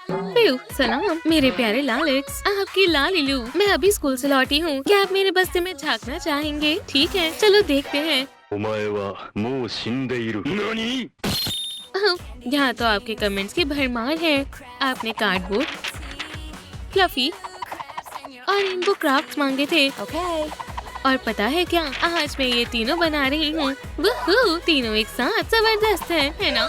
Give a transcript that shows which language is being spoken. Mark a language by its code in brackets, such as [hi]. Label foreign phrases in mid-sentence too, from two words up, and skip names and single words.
[hi] सलाम मेरे प्यारे लालिक्स, आपकी लालिलू। मैं अभी स्कूल से लौटी हूँ। क्या आप मेरे बस्ते में झांकना चाहेंगे? ठीक है, चलो देखते हैं। [ja] お前はもう死んでいる。何? [hi] यहाँ तो आपके कमेंट्स की भरमार है। आपने कार्डबोर्ड, फ्लफी और [en] rainbow crafts [hi] मांगे थे। और पता है क्या, आज मैं ये तीनों बना रही हूँ। वूहू, तीनों एक साथ जबरदस्त है ना?